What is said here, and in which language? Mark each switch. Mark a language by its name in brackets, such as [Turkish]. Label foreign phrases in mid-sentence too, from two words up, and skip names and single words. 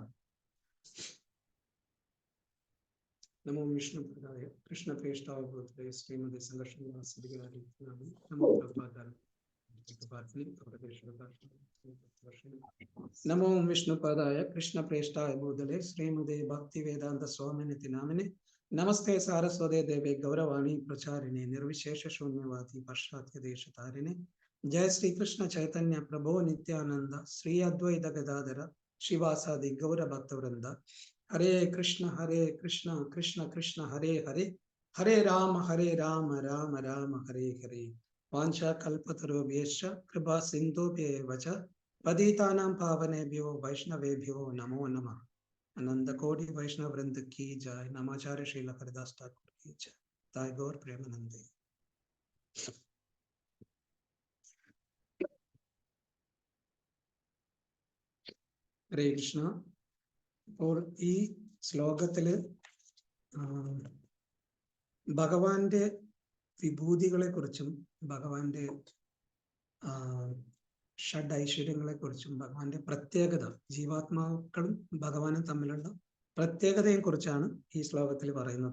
[Sanskrit] നമോ വിഷ്ണുപദായ കൃഷ്ണപ്രേഷ്ഠാവബോധേ ശ്രീമതി സംഘർഷ നമോ നമോ വിഷ്ണുപദായ കൃഷ്ണപ്രേഷ്ഠായ ഭൂതലേ ശ്രീമതി ഭക്തിവേദാന്ത സ്വാമിനിതി നാമിനെ നമസ്തേ സാരസ്വതേ ദേവേ ഗൗരവാണി പ്രചാരിണേ നിർവിശേഷ ശൂന്യവാദി പാശ്ചാത്യ ദേശതാരിണേ. ജയ ശ്രീകൃഷ്ണ ചൈതന്യ പ്രഭോ നിത്യാനന്ദ ശ്രീ അദ്വൈത ഗദാധര ശിവാസാദി ഗൗരഭക്തവൃന്ദ. ഹരേ കൃഷ്ണ കൃഷ്ണ കൃഷ്ണ ഹരേ ഹരേ, ഹരേ രാമ രാമ രാമ ഹരേ ഹരേ. വാഞ്ചാകൽപതരുഭ്യശ്ച കൃപാ സിന്ധുഭ്യൈവ ച പതിതാനാം പാവനേഭ്യോ വൈഷ്ണവേഭ്യോ നമോ നമഃ. [Hindi] अनंत कोटि वैष्णव वृंद की जय. नमाचार्य श्रील हरिदास ठाकुर की जय. [Bangla] তায় গৌর প্রেমানন্দে. [Sanskrit] ഹരേ കൃഷ്ണ. [Malayalam] അപ്പോൾ ഈ ശ്ലോകത്തില് ഭഗവാന്റെ വിഭൂതികളെ കുറിച്ചും ഭഗവാന്റെ ഷഡ് ഐശ്വര്യങ്ങളെ കുറിച്ചും ഭഗവാന്റെ പ്രത്യേകത, ജീവാത്മാക്കളും ഭഗവാനും തമ്മിലുള്ള പ്രത്യേകതയെ കുറിച്ചാണ് ഈ ശ്ലോകത്തിൽ പറയുന്നത്.